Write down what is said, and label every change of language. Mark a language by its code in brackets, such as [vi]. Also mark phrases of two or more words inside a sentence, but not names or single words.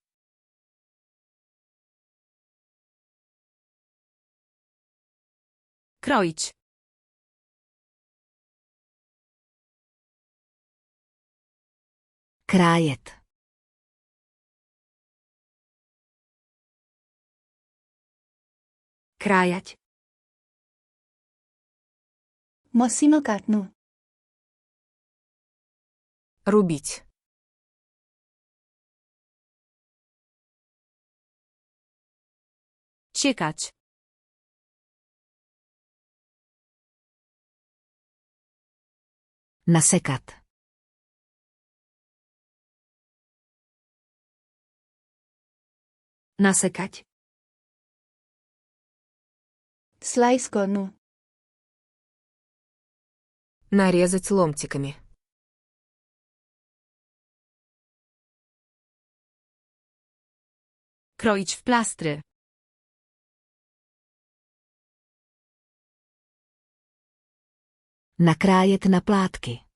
[pl] Kroić. [cs] Krájet. [sk] Krájať. [ne] मसिनो काट्नु। [sk] Rubiť. [pl] Ciekać. [cs] Nasekat. [sk] Nasekať. [ne] स्लाइस गर्नु। [ru] Нарезать ломтиками. [pl] Kroić w plastry. [cs] Nakrájet na plátky.